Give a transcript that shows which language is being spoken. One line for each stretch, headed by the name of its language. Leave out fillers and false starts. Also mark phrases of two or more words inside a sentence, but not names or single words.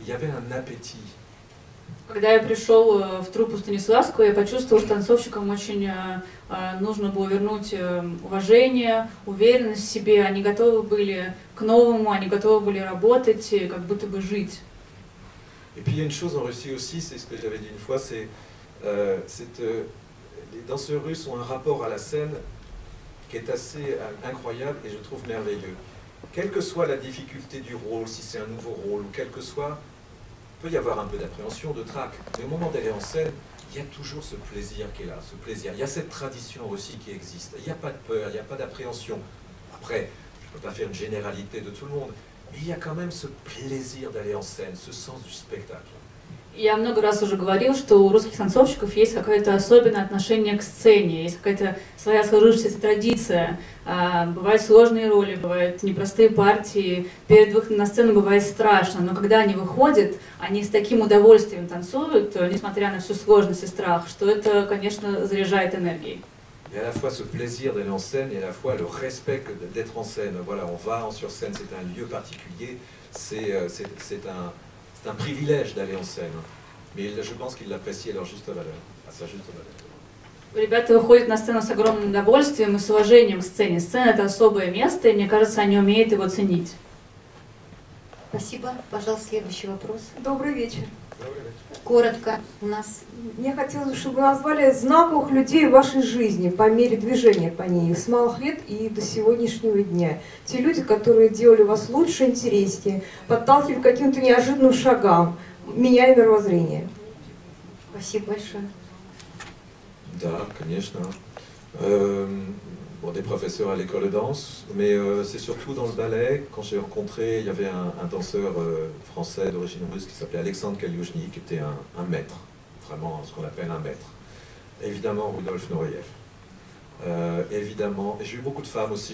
French: Il y avait un appétit.
Russian: Когда я пришел в труппу Станиславскую, я почувствовал, что танцовщикам очень нужно было вернуть уважение, уверенность в себе. Они готовы были к новому, они готовы были работать, как будто бы жить.
French: Et puis il y a une chose en Russie aussi, c'est ce que j'avais dit une fois, c'est les danseurs russes ont un rapport à la scène qui est assez incroyable et je trouve merveilleux. Quelle que soit la difficulté du rôle, si c'est un nouveau rôle, ou quel que soit, il peut y avoir un peu d'appréhension, de trac, mais au moment d'aller en scène, il y a toujours ce plaisir qui est là, ce plaisir. Il y a cette tradition aussi qui existe. Il n'y a pas de peur, il n'y a pas d'appréhension. Après, je ne peux pas faire une généralité de tout le monde, mais il y a quand même ce plaisir d'aller en scène, ce sens du spectacle.
Russian: Я много раз уже говорил, что у русских танцовщиков есть какое-то особенное отношение к сцене, есть какая-то своя сложившаяся традиция. Бывают сложные роли, бывают непростые партии, перед выходом на сцену бывает страшно, но когда они выходят, они с таким удовольствием танцуют, несмотря на всю сложность и страх, что это, конечно, заряжает энергией.
French: Il y a à la fois ce plaisir d'aller en scène et à la fois le respect d'être en scène. Voilà, on va sur scène, c'est un lieu particulier, c'est un privilège d'aller en scène. Mais je pense qu'ils l'apprécient à leur juste valeur, à sa juste valeur.
Russian: Ребята выходят на сцену с огромным удовольствием и с уважением к сцене. Сцена — это особое место, и мне кажется, они умеют его ценить. Спасибо. Пожалуйста, следующий вопрос. Добрый вечер. Коротко у нас. Мне хотелось, чтобы вы назвали знаковых людей в вашей жизни по мере движения по ней, с малых лет и до сегодняшнего дня. Те люди, которые делали вас лучше, интереснее, подталкивали к каким-то неожиданным шагам, меняли мировоззрение. Спасибо большое. Да, конечно.
French: Bon, des professeurs à l'école de danse, mais c'est surtout dans le ballet. Quand j'ai rencontré, il y avait un danseur français d'origine russe qui s'appelait Alexandre Kaliouchny, qui était un maître, vraiment ce qu'on appelle un maître. Évidemment, Rudolf Nureyev. Évidemment, et j'ai eu beaucoup de femmes aussi.